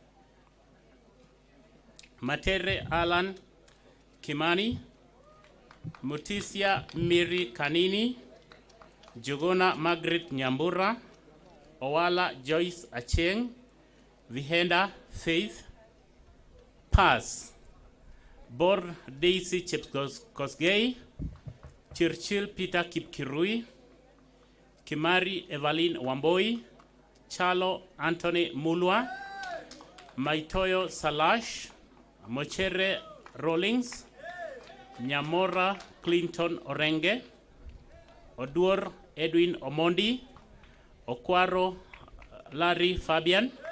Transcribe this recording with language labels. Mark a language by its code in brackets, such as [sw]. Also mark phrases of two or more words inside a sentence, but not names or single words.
[en] Matere Alan Kimani, Mutisia Miri Kanini, Jogona Margaret Nyambura, Owala Joyce Acheng, Vihenda Faith. Pass: Bor Daisy Chepkosgei, Churchill Peter Kipkirui, Kimari Evelyn Wamboi, Chalo Anthony Mulwa, Maitoyo Salash, Mochere Rawlings, Nyamora Clinton Orenge, Oduor Edwin Omondi, Okwaro Larry Fabian,